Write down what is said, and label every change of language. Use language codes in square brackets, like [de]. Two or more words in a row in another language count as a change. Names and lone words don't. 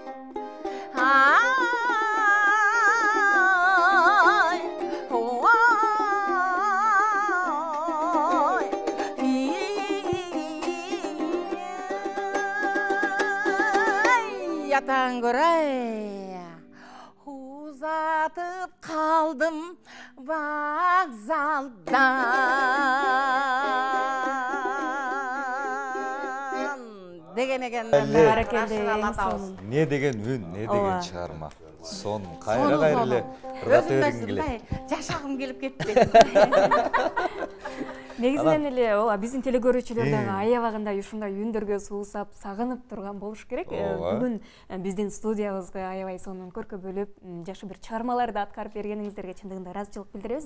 [ky] Yatan göray, uzatıp kaldım vokzaldan. Деген Баракелде. Не деген үн, не деген чыгарма. Сон кайра эле ырдап бергиң келет. Жашагым келип кетти. Негизинен эле ооба биздин телекөрүүчүлөр дагы аябагында ушундай үндөргө суусап, сагынып турган болуш керек. Бүгүн биздин студиябызга аябай сонун көркө бөлүп, жакшы бир чыгармаларды аткарып бергениңиздерге чындыгында ыраазычылык билдиребиз.